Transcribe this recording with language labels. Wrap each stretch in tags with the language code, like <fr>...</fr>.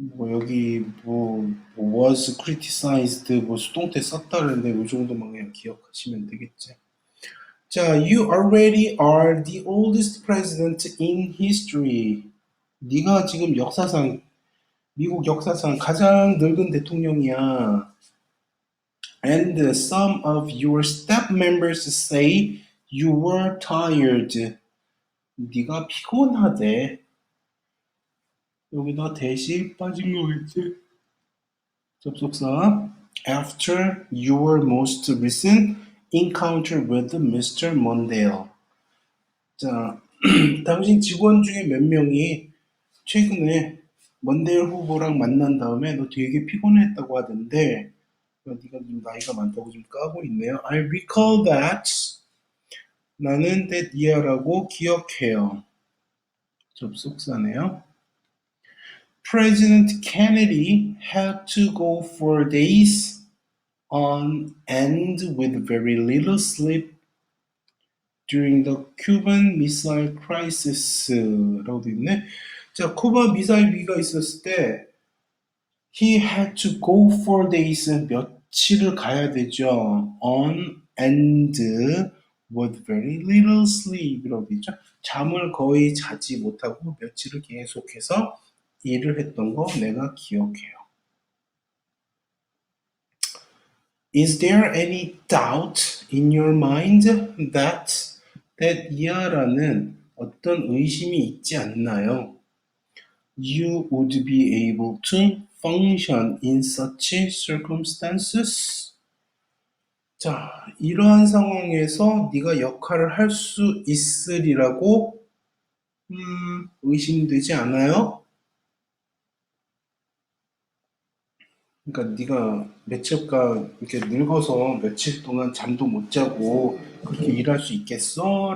<ko>여기 was criticized 수동태 썼다는데 이 정도만 그냥 기억하시면 되겠지.</ko> <en>자, you already are the oldest president in history.</en> <ko>네가 지금 미국 역사상 가장 늙은 대통령이야.</ko> <en>And some of your staff members say you were tired.</en> <ko>네가 피곤하대. 여기다 대시 빠진 거겠지? 접속사.</ko> <en>After your most recent encounter with Mr. Mondale.</en> <ko>자, 당신 직원 중에 몇 명이 최근에 먼데일 후보랑 만난 다음에 너 되게 피곤했다고 하던데 네가 좀 나이가 많다고 좀 까고 있네요.</ko> <en>I recall that. 나는 that year라고 기억해요.</en> <ko>접속사네요.</ko> <en>President Kennedy had to go for days on end with very little sleep during the Cuban Missile Crisis라고</en> <ko>돼 있네. 자, 쿠바 미사일 위기가 있었을 때</ko> <en>he had to go for days</en> <ko>며칠을 가야 되죠.</ko> <en>on end with very little sleep이라고</en> <ko>돼 있죠. 잠을 거의 자지 못하고 며칠을 계속해서 일을 했던 거 내가 기억해요.</ko> <en>Is there any doubt in your mind that year라는</en> <ko>어떤 의심이 있지 않나요?</ko> <en>You would be able to function in such circumstances?</en> <ko>자, 이러한 상황에서 네가 역할을 할 수 있으리라고 의심되지 않아요? 그러니까 네가 며칠간 이렇게 늙어서 며칠 동안 잠도 못 자고 그렇게 일할 수 있겠어?</ko>